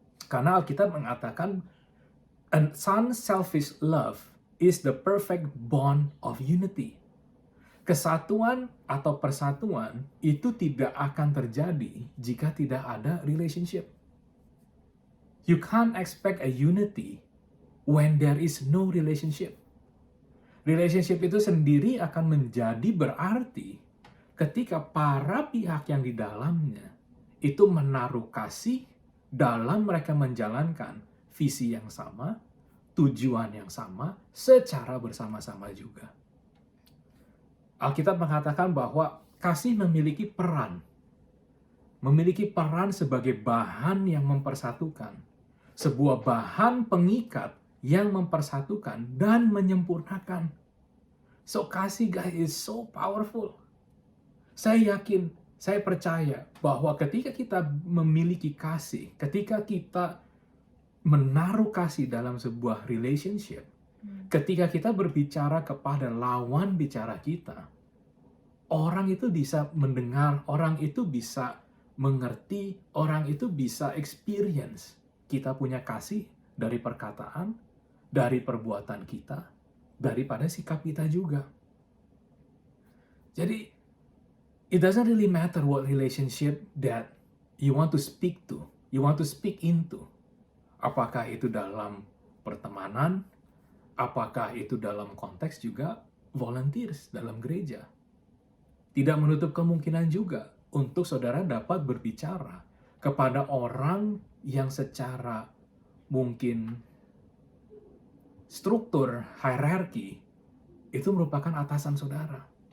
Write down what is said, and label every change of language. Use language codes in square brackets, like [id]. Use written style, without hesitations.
[id] Karena Alkitab mengatakan, [en] an unselfish love is the perfect bond of unity. [id] Kesatuan atau persatuan itu tidak akan terjadi jika tidak ada relationship. [en] You can't expect a unity when there is no relationship. [id] Relationship itu sendiri akan menjadi berarti ketika para pihak yang di dalamnya itu menaruh kasih dalam mereka menjalankan visi yang sama, tujuan yang sama, secara bersama-sama juga. Alkitab mengatakan bahwa kasih memiliki peran sebagai bahan yang mempersatukan, sebuah bahan pengikat yang mempersatukan dan menyempurnakan. [en] So kasih guys is so powerful. [id] Saya yakin, saya percaya bahwa ketika kita memiliki kasih, ketika kita menaruh kasih dalam sebuah relationship, ketika kita berbicara kepada lawan bicara kita, orang itu bisa mendengar, orang itu bisa mengerti, orang itu bisa experience. Kita punya kasih dari perkataan, dari perbuatan kita, daripada sikap kita juga. [en] Jadi, it doesn't really matter what relationship that you want to speak to, you want to speak into. [id] Apakah itu dalam pertemanan, apakah itu dalam konteks juga volunteers dalam gereja. Tidak menutup kemungkinan juga untuk saudara dapat berbicara kepada orang yang secara mungkin struktur hierarki itu merupakan atasan saudara.